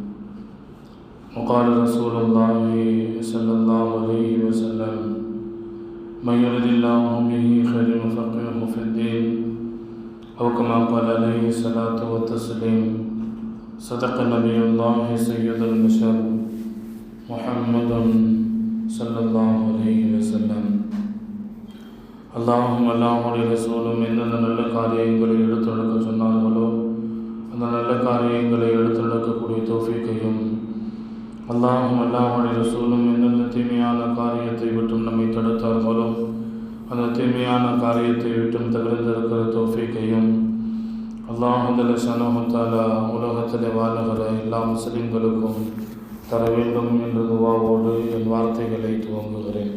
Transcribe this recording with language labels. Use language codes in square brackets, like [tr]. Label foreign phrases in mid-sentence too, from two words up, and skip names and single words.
[ar] وقال رسول الله صلى الله عليه وسلم: من يرد الله به خير يفقهه في الدين أو كما قال عليه الصلاة والتسليم. صدق نبي الله سيد البشر محمد صلى الله عليه وسلم. [ta] اللهم அல்லாஹ்வுடைய ரசூலும் எந்தெந்த நல்ல காரியங்களை எடுத்துரைக்க சொன்னார்களோ அந்த நல்ல காரியங்களை எடுத்துரைக்கக்கூடிய தௌஃபீக்கையும், அல்லாஹ்வுடைய ரசூலும் எந்தெந்த தீமையான காரியத்தை விட்டும் நம்மை தடுத்தார்களோ அந்த தீமையான காரியத்தை விட்டும் தவிர்த்திருக்கிற தௌஃபீக்கையும் [ar] الله سبحانه وتعالى [ta] உலகத்திலே வாழுகிற எல்லா முஸ்லிம்களுக்கும் தர வேண்டும் என்ற துஆவோடு என் வார்த்தைகளை துவங்குகிறேன்.